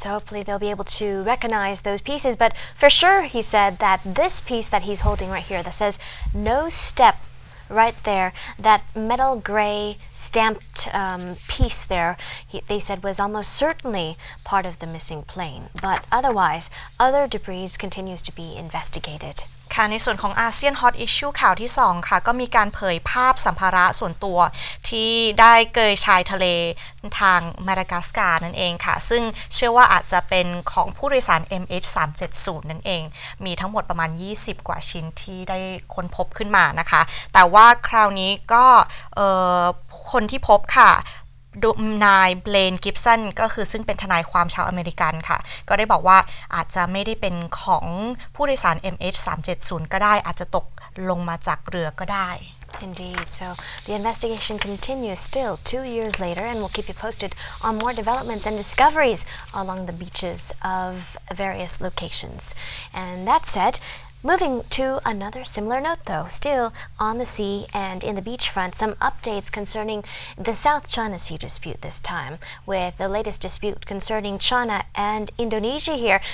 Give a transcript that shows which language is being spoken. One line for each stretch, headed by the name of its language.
English: So hopefully they'll be able to recognize those pieces. But for sure, he said that this piece that he's holding right here that says "No Step," right there, that metal gray stamped piece there, they said was almost certainly part of the missing plane. But otherwise, other debris continues to be investigated.
Thai: ค่ะในส่วนของอาเซียนฮอตอิชชูข่าวที่2ค่ะก็มีการเผยภาพสัมภาระส่วนตัวที่ได้เกยชายทะเลทางมาดากัสการ์นั่นเองค่ะซึ่งเชื่อว่าอาจจะเป็นของผู้โดยสาร MH370 นั่นเองมีทั้งหมดประมาณ20กว่าชิ้นที่ได้ค้นพบขึ้นมานะคะแต่ว่าคราวนี้ก็ คนที่พบค่ะนายเบลนกิฟสันก็คือซึ่งเป็นทนายความชาวอเมริกันค่ะก็ได้บอกว่าอาจจะไม่ได้เป็นของผู้โดยสาร MH370 ก็ได้อาจจะตกลงมาจากเรือก็ได้
English: Indeed. So the investigation continues still 2 years later, and we'll keep you posted on more developments and discoveries along the beaches of various locations. And that said, moving to another similar note though, still on the sea and in the beachfront, some updates concerning the South China Sea dispute this time, with the latest dispute concerning China and Indonesia here.